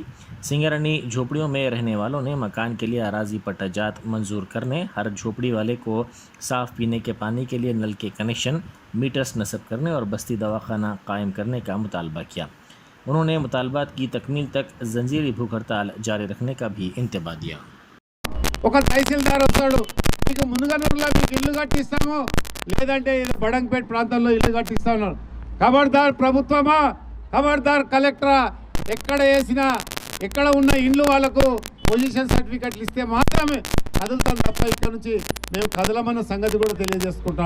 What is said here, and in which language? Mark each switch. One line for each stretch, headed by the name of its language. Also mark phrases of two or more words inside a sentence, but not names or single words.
Urdu: سنگرانی جھوپڑیوں میں رہنے والوں نے مکان کے لیے اراضی پٹہ جات منظور کرنے، ہر جھوپڑی والے کو صاف پینے کے پانی کے لیے نل کے کنیکشن، میٹرز نصب کرنے اور بستی دواخانہ قائم کرنے کا مطالبہ کیا۔ انہوں نے مطالبات کی تکمیل تک زنجیری بھوک ہڑتال جاری رکھنے کا بھی انتباہ دیا۔
Telugu: ఒక తహసీల్దార్ వస్తాడు, మీకు మునుగనూరులో మీకు ఇల్లు కట్టిస్తాము, లేదంటే బడంగపేట ప్రాంతంలో ఇల్లు కట్టిస్తా ఉన్నారు. ఖబర్దార్ ప్రభుత్వమా, ఖబర్దార్ కలెక్టరా, ఎక్కడ వేసినా ఎక్కడ ఉన్న ఇండ్లు వాళ్ళకు
English: position certificates
Telugu: ఇస్తే మాత్రమే కదులుతాం తప్ప ఇక్కడ నుంచి మేము కదలమన్న సంగతి కూడా తెలియజేసుకుంటాను.